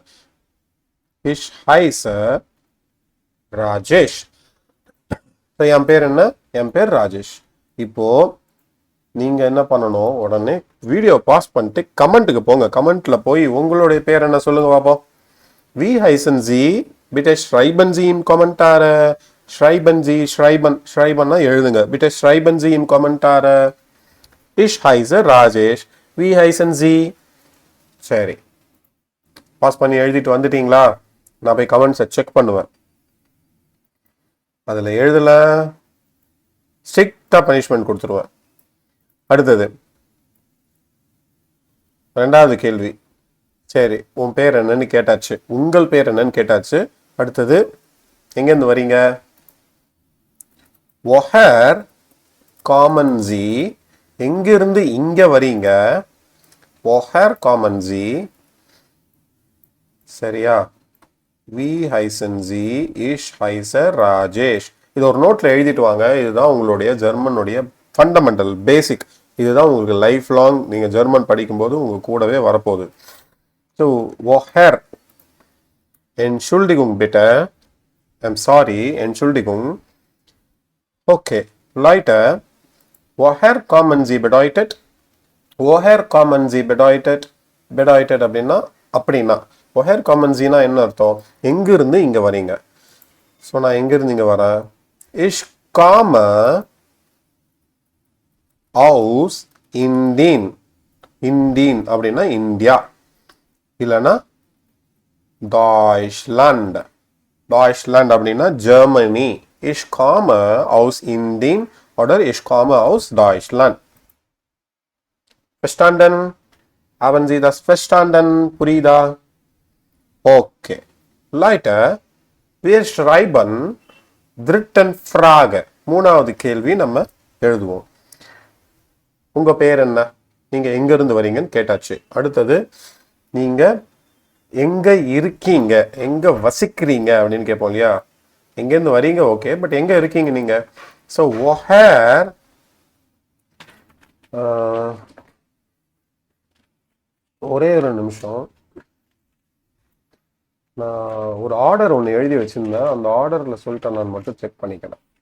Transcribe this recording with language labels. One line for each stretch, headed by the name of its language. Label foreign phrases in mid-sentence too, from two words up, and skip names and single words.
German: Ich heiße Rajesh.
Tamil: என் பேர் என்ன? என் பேர் ராஜேஷ். இப்போ நீங்க என்ன பண்ணணும், உடனே
English: video pause
Tamil: பண்ணிட்டு கமெண்ட்டுக்கு போங்க. கமெண்ட்ல போய் உங்களுடைய பேர் என்ன சொல்லுங்க பாப்போம்.
German: Wie heißen Sie, bitte schreiben Sie in Kommentare. Schreiben Sie, schreiben எழுதுங்க. bitte schreiben Sie in Kommentare. Ich heiße Rajesh. Wie heißen Sie?
Tamil: சரி, பாஸ் பண்ணி எழுதிட்டு வந்துட்டீங்களா? நான் போய் கமெண்ட்ஸை செக் பண்ணுவேன். அதில் எழுதல, ஸ்ட்ரிக்டா பனிஷ்மெண்ட் கொடுத்துருவேன். அடுத்தது 2வது கேள்வி. சரி, உன் பேர் என்னன்னு கேட்டாச்சு, உங்கள் பேர் என்னன்னு கேட்டாச்சு. அடுத்தது எங்கேருந்து வரீங்க?
German: woher kommen Sie,
Tamil: எங்கிருந்து இங்க வரீங்க?
German: woher kommen Sie,
Tamil: சரியா?
German: Wie heißen Sie, Ich heiße Rajesh.
Tamil: இது ஒரு நோட்ல எழுதிட்டு வாங்க. இதுதான் உங்களுடைய ஜெர்மனுடைய
English: fundamental basic
Tamil: இதுதான் உங்களுக்கு
English: life long
Tamil: நீங்கள் ஜெர்மன் படிக்கும்போது உங்கள் கூடவே வரப்போகுது.
German: ஸோ woher, Entschuldigung bitte,
English: I'm sorry,
German: Entschuldigung. Okay, Leute, woher kommen Sie bedeutet? woher kommen Sie bedeutet?
Tamil: bedeutet அப்படின்னா
German: woher kommen Sie
Tamil: னா என்ன அர்த்தம்? எங்கிருந்து இங்கே வரீங்க. ஸோ நான் எங்கிருந்து இங்கே வரேன்?
German: ich komme aus Indien.
Tamil: Indien அப்படின்னா இந்தியா, இல்லைன்னா Deutschland. Deutschland அப்படின்னா ஜெர்மனி.
German: Ich komme aus Indien oder ich komme aus Deutschland. Verstanden? Haben Sie das verstanden?
Tamil: புரியுதா? Okay.
German: Leute, wir schreiben dritten Frage.
Tamil: மூணாவது கேள்வி நம்ம எழுதுவோம். உங்க பேர் என்ன? நீங்க எங்க இருந்து வரீங்கன்னு கேட்டாச்சு. அடுத்தது நீங்க எங்க இருக்கீங்க, எங்க வசிக்கிறீங்க அப்படின்னு கேட்போம் இல்லையா? எங்கேருந்து வரீங்க
English: okay, but
Tamil: எங்க இருக்கீங்க நீங்க? ஸோ woher, ஒரே ஒரு நிமிஷம், நான் ஒரு ஆர்டர் ஒன்று எழுதி வச்சிருந்தேன், அந்த ஆர்டர்ல சொல்லிட்டேன், நான் மட்டும் செக் பண்ணிக்கிறேன்.